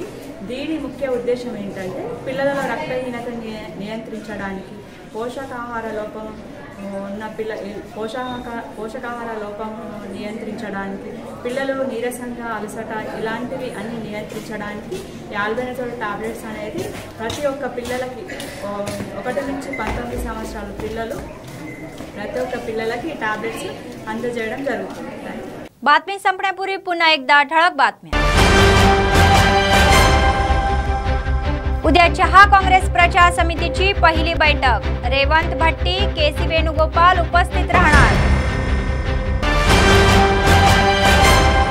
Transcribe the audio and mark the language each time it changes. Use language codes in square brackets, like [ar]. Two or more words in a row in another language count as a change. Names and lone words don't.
[te] దీని ముఖ్య ఉద్దేశం ఏంటంటే పిల్లలలో రక్తహీనత నియంత్రించడానికి, పోషకాహార లోపం ఉన్న పోషకాహార లోపం నియంత్రించడానికి, పిల్లలు నీరసంగా, అలసట ఇలాంటివి అన్ని నియంత్రించడానికి ఈ ఆల్బెండజోల్ టాబ్లెట్స్ అనేది ప్రతి ఒక్క పిల్లలకి 1 నుంచి 19 సంవత్సరాల పిల్లలు प्रति ఒక్క పిల్లలకి టాబ్లెట్స్ అందజేయడం జరుగుతుంది। [mr] बातमी संपण्यापूर्वी पुन्हा एकदा ठळक बातम्या। उद्या चहा काँग्रेस प्रचार समितीची पहिली बैठक, रेवंत भट्टी, KC वेणुगोपाल उपस्थित राहणार।